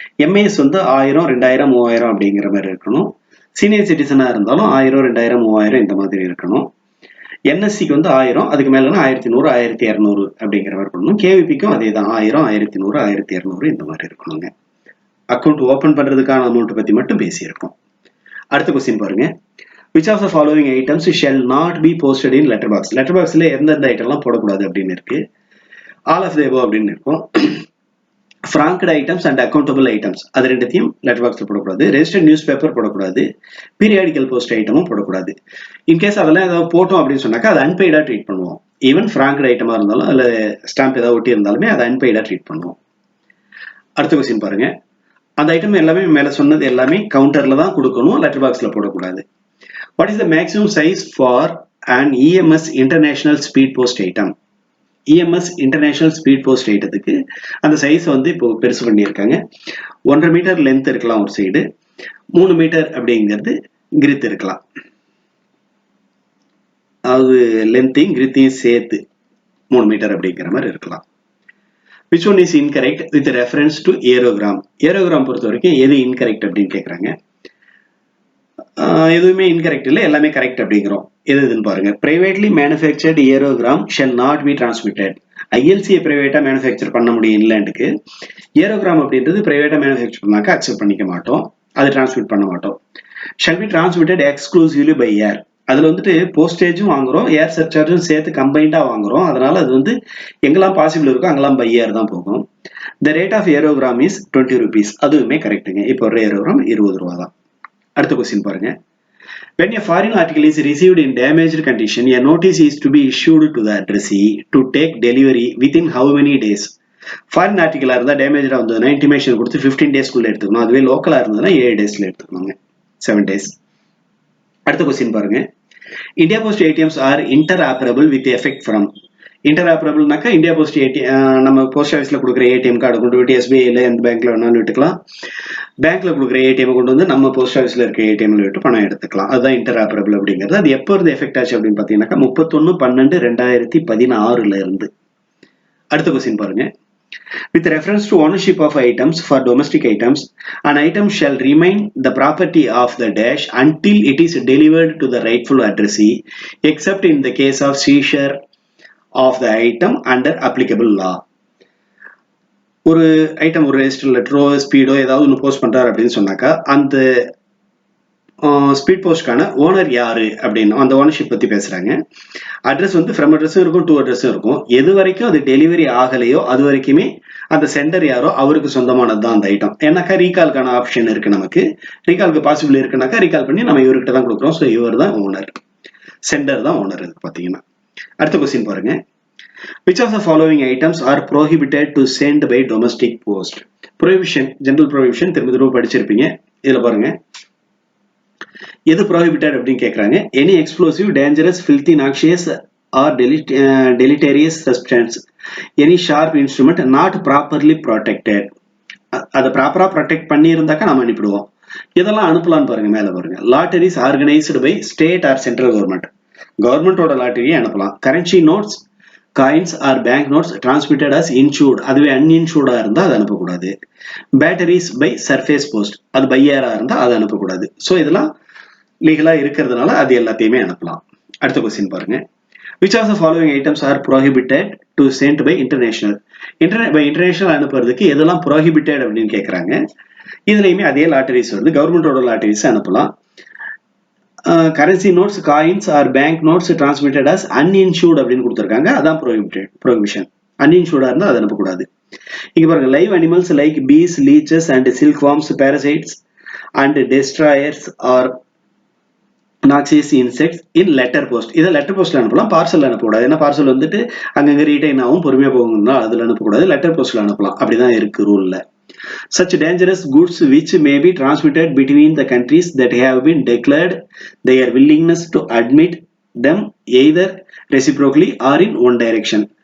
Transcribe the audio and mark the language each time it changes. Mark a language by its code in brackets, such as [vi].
[ta] MAS வந்து 1000, 2000, 3000 அப்படிங்கிற மாதிரி இருக்கணும். சீனியர் சிட்டிசனா இருந்தாலும் 1000, 2000, 3000 இந்த மாதிரி இருக்கணும். NSCக்கு வந்து 1000, அதுக்கு மேலனா 1100, 1200 அப்படிங்கிற மாதிரி பண்ணணும். KVPக்கும் அதே தான் 1000, 1100, 1200 இந்த மாதிரி இருக்கணுங்க. அக்கௌண்ட் ஓபன் பண்றதுக்கான அமௌண்ட் பத்தி மட்டும் பேசியிருக்கோம். அடுத்த கொஸ்டின் பாருங்க. [en] Which of the following items shall not be posted in letterbox? [ta] Letterboxல எந்தெந்த ஐட்டம்லாம் போடக்கூடாது அப்படின்னு இருக்கு. [en] all of the above [ta] அப்படின்னு இருக்கும். [en] franked items and accountable items [ta] அது ரெண்டுத்தையும் லெட்டர் பாக்ஸ்ல போடக்கூடாது. ரெஜிஸ்டர்ட் நியூஸ் பேப்பர் போடக்கூடாது. பீரியாடிக்கல் போஸ்ட் ஐட்டமும் போடக்கூடாது. இன்கேஸ் அதெல்லாம் ஏதாவது போட்டோம் அப்படின்னு சொன்னாக்கா அது அன்பெய்டா ட்ரீட் பண்ணுவோம். ஈவன் franked ஐட்டமா இருந்தாலும் அல்ல ஸ்டாம்ப் ஏதாவது ஒட்டி இருந்தாலுமே அதை அன்பெய்டா ட்ரீட் பண்ணுவோம். அடுத்த கொஸ்டின் பாருங்க. அந்த ஐட்டம் எல்லாமே மேல சொன்னது எல்லாமே கவுண்டர்ல தான் கொடுக்கணும், லெட்டர் பாக்ஸ்ல போடக்கூடாது. [en] What is the maximum size for an EMS international speed post item? [ta] EMS international speed post ஐட்டத்துக்கு அந்த சைஸ் வந்து இப்போ பெருசு பண்ணியிருக்காங்க. 1.5 மீட்டர் லென்த் இருக்கலாம் ஒரு சைடு, 3 மீட்டர் அப்படிங்கிறது கிரித் இருக்கலாம். அதாவது லென்த்தையும் கிரித்தையும் சேர்த்து 3 மீட்டர் அப்படிங்கிற மாதிரி இருக்கலாம். [en] Which one is incorrect with reference to aerogram? [ta] Aerogram பொறுத்த வரைக்கும் எது incorrect அப்படின்னு கேட்குறாங்க. எதுவுமே இன்கரெக்ட் இல்லை, எல்லாமே கரெக்ட் அப்படிங்கிறோம். எதுன்னு பாருங்க. [en] Privately manufactured aerogram shall not be transmitted. [ta] ஐஎல்சியை பிரைவேட்டா manufacture பண்ண முடியும் இங்கிலாந்துக்கு. ஏரோகிராம் அப்படின்றது பிரைவேட்டா மேனுஃபேக்சர் பண்ணாக்க அக்செப்ட் பண்ணிக்க மாட்டோம், அது டிரான்ஸ்மிட் பண்ண மாட்டோம். [en] Shall be transmitted exclusively by air. [ta] அதுல வந்துட்டு போஸ்டேஜும் வாங்குறோம், ஏர் சர்சார்ஜும் சேர்த்து கம்பைண்டா வாங்குறோம். அதனால அது வந்து எங்கெல்லாம் பாசிபிள் இருக்கோ அங்கெல்லாம் பை ஏர் தான் போகும். [en] The rate of aerogram is 20 rupees. [ta] அதுவுமே கரெக்டுங்க. இப்போ ஒரு ஏரோகிராம் 20 ரூபா தான். அடுத்த கொஸ்டின் பாருங்க. [en] When a foreign article is received in damaged condition, a notice is to be issued to the addressee to take delivery within how many days? [ta] Foreign ஆர்டிகலா இருந்தா டேமேஜா வந்ததுன்னா இன்டிமேஷன் கொடுத்து 15 days எடுத்துக்கணும். அதுவே லோக்கலா இருந்ததுன்னா 7 daysல எடுத்துக்கணுங்க, 7 days. அடுத்த கொஸ்டின் பாருங்க. [en] India post ATMs are interoperable with effect from. [ta] இன்டர்ஆப்பரபிள்னாக்கா India post நம்ம போஸ்ட் ஆஃபீஸ்ல கொடுக்குற ஏடிஎம் கார்டு கொண்டு போயிட்டு எஸ்பிஐல எந்த பேங்க்ல வேணாலும் விட்டுக்கலாம். பேங்க்ல கொடுக்குற ஏடிஎம் கொண்டு வந்து நம்ம போஸ்ட் ஆஃபீஸ்ல இருக்க ஏடிஎம்ல விட்டு பணம் எடுத்துக்கலாம். அதுதான் இன்டர்ஆப்பரபிள் அப்படிங்கிறது. அது எப்போ இருந்து எஃபெக்ட் ஆச்சு அப்படின்னு பாத்தீங்கன்னாக்கா 31/12/2016 இருந்து. அடுத்த கொஸ்டின் பாருங்க. [en] With reference to ownership of items for domestic items, an item shall remain the property of the dash until it is delivered to the rightful addressee, except in the case of seizure of the item under applicable law. [ta] ஒரு item ஒரு register லெட்டரோ ஸ்பீடோ ஏதாவது ஒன்று post பண்றாரு அப்படின்னு சொன்னாக்கா அந்த speed போஸ்ட்கான owner யாரு அப்படின்னு அந்த ஓனர்ஷிப் பத்தி பேசுறாங்க. அட்ரஸ் வந்து ஃப்ரம் அட்ரஸும் இருக்கும், டூ அட்ரஸும் இருக்கும். எது வரைக்கும் அது டெலிவரி ஆகலையோ அது வரைக்குமே அந்த சென்டர் யாரோ அவருக்கு சொந்தமானது தான் அந்த ஐட்டம். ஏன்னாக்கா ரீகால்கான ஆப்ஷன் இருக்கு, நமக்கு ரீகாலுக்கு பாசிபிள் இருக்குனாக்கா ரீகால் பண்ணி நம்ம இவர்கிட்ட தான் கொடுக்குறோம். ஸோ இவர் தான் ஓனர், சென்டர் தான் ஓனர். இது பாத்தீங்கன்னா அடுத்த கொஸ்டின் பாருங்க. [en] Which of the following items are prohibited to send by domestic post? [ta] Prohibition, general prohibition திரும்ப திரும்ப படிச்சிருப்பீங்க. இதுல பாருங்க எது prohibited அப்படின்னு கேக்குறாங்க. [en] Any explosive, dangerous, filthy, noxious or deleterious substance, any sharp instrument not properly protected. [ta] அதை ப்ராப்பரா ப்ரொடெக்ட் பண்ணி இருந்தாக்கா நம்ம அனுப்பிடுவோம். இதெல்லாம் அனுப்பலான்னு பாருங்க. மேல பாருங்க. [en] Lotteries organised by state or central government. [ta] கவர்மெண்டோட லாட்டரியை அனுப்பலாம். [en] currency notes, coins or bank notes transmitted as insured, [ta] அதுவே அன்இன்சூர்டா இருந்தா அது அனுப்பக்கூடாது. [en] batteries by surface post, [ta] அது பை ஏரா இருந்தா அது அனுப்பக்கூடாது. ஸோ இதெல்லாம் லீகலா இருக்கிறதுனால அது எல்லாத்தையுமே அனுப்பலாம். அடுத்த கொஸ்டின் பாருங்க. [en] Which of the following items are prohibited to send by international? [ta] International அனுப்புறதுக்கு எதெல்லாம் prohibited அப்படின்னு கேட்கறாங்க. இதுலயுமே அதே லாட்டரிஸ் வருது. கவர்மெண்டோட லாட்டரிஸ் அனுப்பலாம். [en] currency notes, coins or bank notes transmitted as uninsured [ta] அப்படின்னு கொடுத்துருக்காங்க. அதான் ப்ரோஹிபிஷன். அன்இன்சூர்டா இருந்தா அதை அனுப்பக்கூடாது. இங்க பாருங்க. [en] Live animals like bees, leeches and silk worms, parasites and destroyers or noxious insects in letter post. [ta] இதை லெட்டர் போஸ்ட்ல அனுப்பலாம், பார்சல் அனுப்பக்கூடாது. ஏன்னா பார்சல் வந்துட்டு அங்கங்க ரீடைன் ஆகும், பொறுமையா போகணும்னா அதுல அனுப்பக்கூடாது. லெட்டர் போஸ்ட்ல அனுப்பலாம். அப்படிதான் இருக்கு ரூல்ல. [en] Such dangerous goods which may be transmitted between the countries that have been declared their willingness to admit them either reciprocally or in one direction.